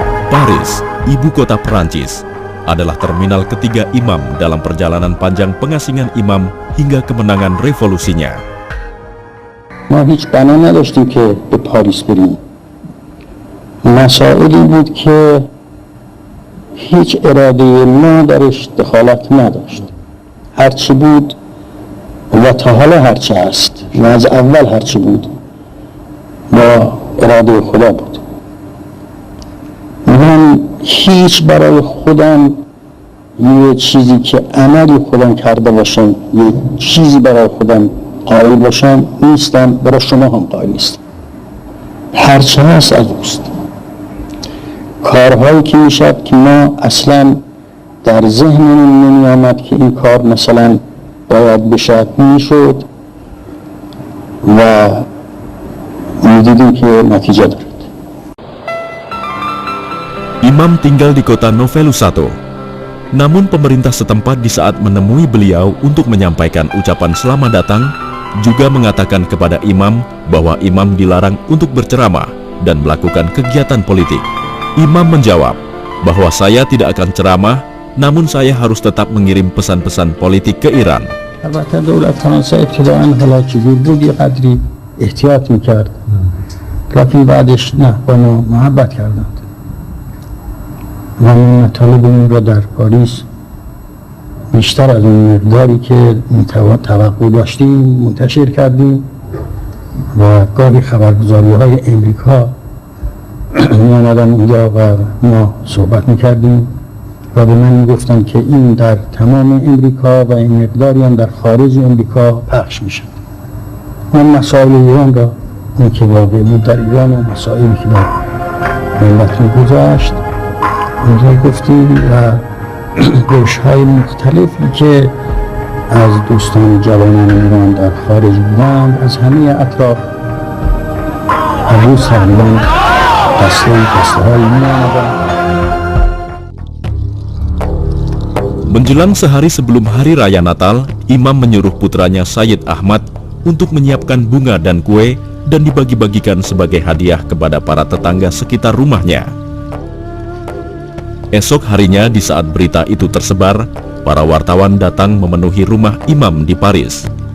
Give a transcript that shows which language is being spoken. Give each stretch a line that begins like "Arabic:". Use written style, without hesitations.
Indonesian: Paris, ibu kota Perancis, adalah terminal ketiga Imam dalam perjalanan panjang pengasingan Imam hingga kemenangan revolusinya.
Persian: ما هیچ بنا نداشتیم که به پاریس بریم. مسائلی بود که هیچ اراده ما درش دخالت نداشت. هرچی بود و تا حالا هرچی هست و از اول هرچی بود با اراده خدا بود. من هیچ برای خودم یه چیزی که عملی خودم کرده باشم، یه چیزی برای خودم قائل باشم نیستم، برای شما هم قائل نیستم. هرچی هست از اوست. کارهایی که میشد که ما اصلا در ذهنمون نمی آمد که این کار مثلا باید بشد میشد و میدیدیم که نتیجه دارد.
Indonesian: Imam tinggal di kota Novelusato. Namun pemerintah setempat di saat menemui beliau untuk menyampaikan ucapan selamat datang, juga mengatakan kepada Imam bahwa Imam dilarang untuk berceramah dan melakukan kegiatan politik. Imam menjawab bahwa saya tidak akan ceramah, namun saya harus tetap mengirim pesan-pesan politik ke Iran.
Persian: البته دولت فرانسه ابتداءً حالا که بود یه قدری احتیاط میکرد لکن بعدش نه با ما محبت کردند و این مطالب این را در پاریس بیشتر از اون مقداری که توقع داشتیم منتشر کردیم و گاهی خبرگزاری های امریکا می‌آمدن اونجا و ما صحبت میکردیم و به من گفتن که این در تمام امریکا و این مقداری هم در خارج امریکا پخش میشه. من مسائل ایران را اون که واقع بود در ایران و مسائلی که در ملت میگذشت اونجا گفتیم و گوش‌های مختلفی که از دوستان جوانان ایران در خارج بودند از همه اطراف هر روز تقریبا دسته‌هایی می‌آمدند.
Indonesian: Menjelang sehari sebelum hari raya Natal, Imam menyuruh putranya Sayyid Ahmad untuk menyiapkan bunga dan kue dan dibagi-bagikan sebagai hadiah kepada para tetangga sekitar rumahnya. Esok harinya di saat berita itu tersebar, para wartawan datang memenuhi rumah Imam di Paris.